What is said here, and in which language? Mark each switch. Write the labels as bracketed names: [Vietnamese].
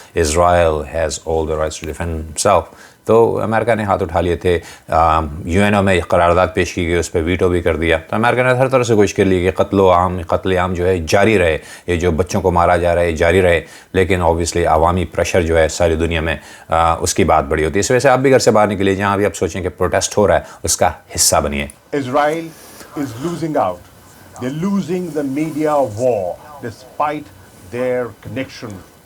[English] Israel has all the rights to defend himself. [Urdu] تو امریکہ نے ہاتھ اٹھا لیے تھے. UN میں قرارداد پیش کی گئی, اس پہ ویٹو بھی کر دیا. تو امریکہ نے ہر طرح سے کوشش کر لی کہ قتل عام جو ہے جاری رہے, یہ جو بچوں کو مارا جا رہا ہے یہ جاری رہے, لیکن اوبیسلی عوامی پریشر جو ہے ساری دنیا میں اس کی بات بڑی ہوتی ہے. اس وجہ سے آپ بھی گھر سے باہر نکلیے, جہاں بھی آپ سوچیں کہ پروٹیسٹ ہو رہا ہے اس کا حصہ بنیے. [English] Israel is losing out. They're losing the media war despite their connection.